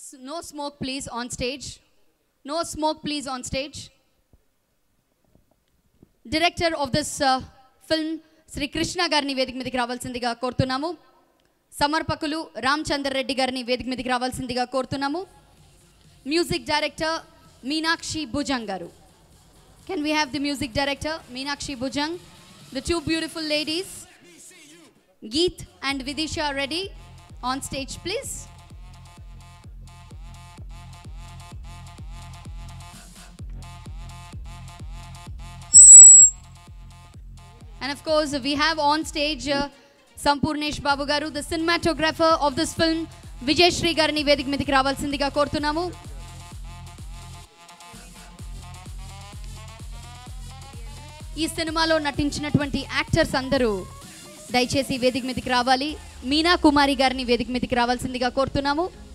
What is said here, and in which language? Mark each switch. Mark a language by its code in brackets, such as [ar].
[en] No smoke please on stage. No smoke please on stage. Director of this film [te] Shri Krishna గారిని వేదిక మీదకి రావాల్సిందిగా కోరుతున్నాము. సమర్పకులు రామచంద్ర రెడ్డి గారిని వేదిక మీదకి రావాల్సిందిగా కోరుతున్నాము. మ్యూజిక్ డైరెక్టర్ మీనాక్షి భుజంగ్ గారు. [en] Can we have the music director Meenakshi Bhujang, the two beautiful ladies Geet and Vidisha Reddy, on stage please. And of course, we have on stage Sampurnesh Babu garu, the cinematographer of this film. [te] Vijay Shri garini వేదిక మీదకి రావాల్సిందిగా కోరుతున్నాము. ఈ సినిమాలో నటించినటువంటి actors అందరూ దయచేసి వేదిక మీదకి రావాలి. మీనా కుమారి గారిని వేదిక మీదకి రావాల్సిందిగా కోరుతున్నాము.